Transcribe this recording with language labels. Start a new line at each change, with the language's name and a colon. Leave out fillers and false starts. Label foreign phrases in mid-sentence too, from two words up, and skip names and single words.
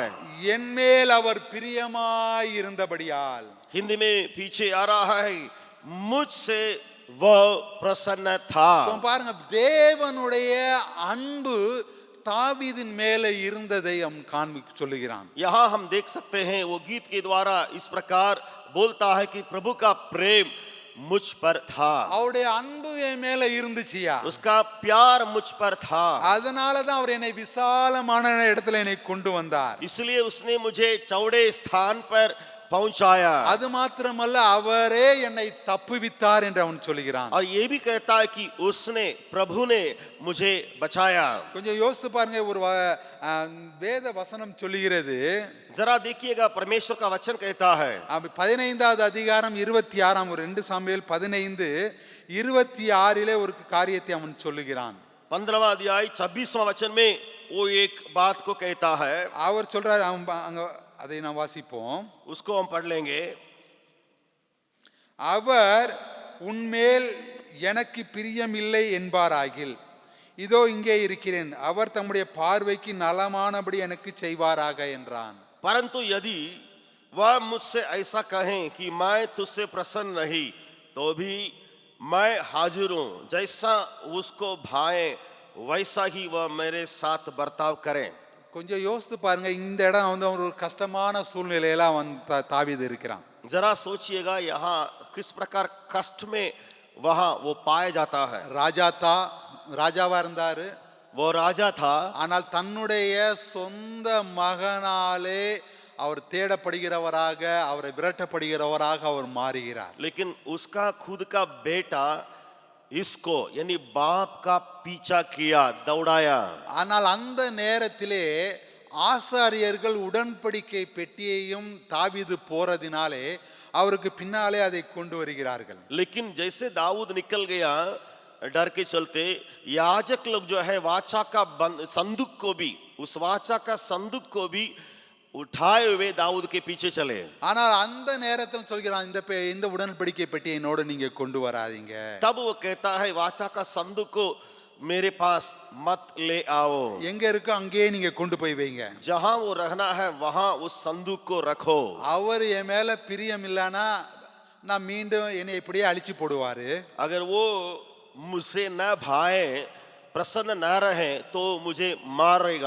Tamil: என் மேல் அவர் பிரியமாய் இருந்தபடியால்.
Hindi: हिंदी में पीछे आ रहा है, मुझसे वह प्रसन्न था.
Tamil: பாருங்க, தேவனுடைய அன்பு தாவீதின் மேலே இருந்ததை அவன் காண்பிக்க சொல்லுகிறான்.
Hindi: यहाँ हम देख सकते हैं वो गीत के द्वारा इस प्रकार बोलता है कि प्रभु का प्रेम मुझ पर था,
Tamil: அவருடைய அன்பு என் மேல இருந்துச்சியா,
Hindi: उसका प्यार मुझ पर था,
Tamil: அதனாலதான் அவர் என்னை விசாலமான இடத்துல என்னை கொண்டு வந்தார்.
Hindi: इसलिए उसने मुझे चौड़े स्थान पर पहुंचाया।
Tamil: அது மாத்திரமல்ல, அவரே என்னை தப்புவித்தார் என்று அவன் சொல்கிறான்.
Hindi: और ये भी कहता है कि उसने, प्रभु ने मुझे बचाया।
Tamil: கொஞ்சம் யோசித்து பாருங்க, ஒரு வேத வசனம் சொல்லுகிறது,
Hindi: जरा देखिएगा परमेश्वर का वचन कहता है,
Tamil: 15வது அதிகாரம் 26 ஒரு 2 சாமுவேல் 15:26 ஒரு காரியத்தை அவன் சொல்லுகிறான்.
Hindi: 15वां अध्याय 26वां वचन में वो एक बात को कहता है।
Tamil: அவர் சொல்றார், அங்க அதை நாம் வாசிப்போம்.
Hindi: उसको हम पढ़ लेंगे।
Tamil: அவர் உன்மேல் எனக்கு பிரியமில்லை என்பாராகில், இதோ இங்கே இருக்கிறேன், அவர் தம்முடைய பார்வைக்கு நலமானபடி எனக்கு செய்வாராக என்றான்.
Hindi: परंतु यदि वह मुझसे ऐसा कहें कि मैं तुझसे प्रसन्न नहीं, तो भी मैं हाजिर हूं, जैसा उसको भाए वैसा ही वह मेरे साथ बर्ताव करें।
Tamil: கொஞ்சம் யோசித்து பாருங்க, இந்த இடம் வந்து ஒரு கஷ்டமான சூழ்நிலையில அவன் தாவீது இருக்கிறான்.
Hindi: जरा सोचिएगा यहाँ किस प्रकार कष्ट में वहां वो पाया जाता है।
Tamil: ராஜாவா இருந்தாரு,
Hindi: वो राजा था,
Tamil: ஆனால் தன்னுடைய சொந்த மகனாலே அவர் தேடப்படுகிறவராக, அவரை விரட்டப்படுகிறவராக அவர் மாறுகிறார்.
Hindi: लेकिन उसका खुद का बेटा इसको यानी बाप का पीछा किया, दौड़ाया।
Tamil: ஆனால் அந்த நேரத்திலே ஆசாரியர்கள் உடன்படிக்கை பெட்டியையும் தாவீது போறதினாலே அவருக்கு பின்னாலே அதை கொண்டு வருகிறார்கள்.
Hindi: लेकिन जैसे दाऊद निकल गया डर के चलते, याजक लोग जो है वाचा का संदूक को भी, उस वाचा का संदूक को भी उठाए हुए दाऊद के पीछे चले।
Tamil: ஆனால் அந்த நேரத்தில் சொல்கிறான், இந்த உடன்படிக்கை பெட்டியை என்னோட நீங்க கொண்டு வராதீங்க.
Hindi: तब वो कहता है वाचा का संदूक को मेरे पास मत ले आओ,
Tamil: எங்க இருக்கோ அங்கேயே நீங்க கொண்டு போய் வைங்க,
Hindi: जहां वो रहना है वहां उस संदूक को रखो।
Tamil: அவர் என் மேல பிரியம் இல்லனா நான் மீண்டும் என்னை இப்படியே அழிச்சு போடுவாரு.
Hindi: अगर वो मुझसे न भाए, प्रसन्न न रहे, तो मुझे मारेगा।